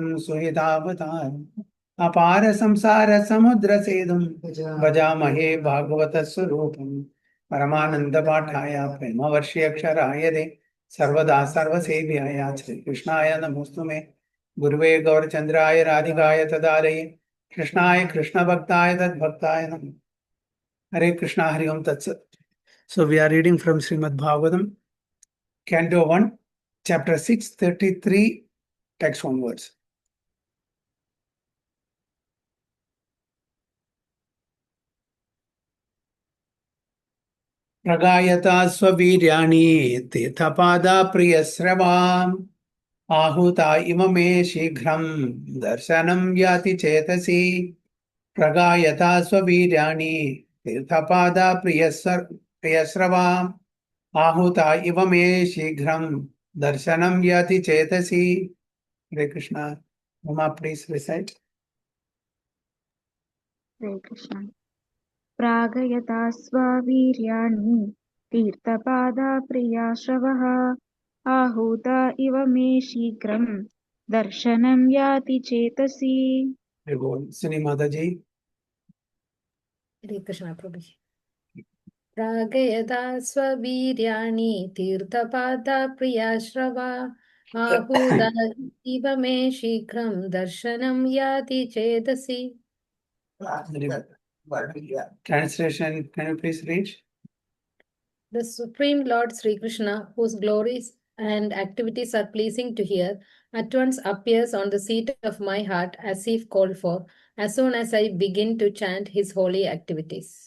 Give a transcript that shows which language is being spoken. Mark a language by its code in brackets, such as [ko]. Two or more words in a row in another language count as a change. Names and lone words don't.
[sa] सुहृदावतारम् अपार संसार समुद्र सेतुं भजामहे भागवतस्वरूपं परमानन्दपाठाय प्रेमवर्ष्यक्षराय दे सर्वदा सर्वसेव्याय श्रीकृष्णाय नमोऽस्तु गुरुवे गौरचंद्राय राधिकाय तदालये कृष्णाय कृष्णभक्ताय तद्भक्ताय नमः हरे कृष्णा हरि ओम तत्सत्. [en] So we are reading from Srimad Bhagavatam, Canto 1, Chapter 6, 33, text onwards. [sa] प्रगायता स्ववीर्याणि तीर्थपादा प्रियस्रवाम् आहुता इम मे शीघ्रं दर्शनं याति चेतसि प्रगायता स्ववीर्याणि तीर्थपादा प्रियस्रवाम् आहुता इव मे शीघ्रं दर्शनं याति चेतसि. हरे कृष्ण. [en] Uma, please recite. [sa] हरे कृष्ण प्रागयता स्वावीर्याणि तीर्थपादा प्रियाश्रवः आहूता इव मे शीघ्रं दर्शनं याति चेतसि. [en] Sini Mataji. [sa] हरे कृष्ण प्रभु प्रागयता स्ववीर्याणि तीर्थपादा प्रियाश्रवा आहूता इव मे शीघ्रं दर्शनं याति चेतसि. [en] Translation, can you please read? The Supreme Lord Sri Krishna, whose glories and activities are pleasing to hear, at once appears on the seat of my heart as if called for, as soon as I begin to chant his holy activities.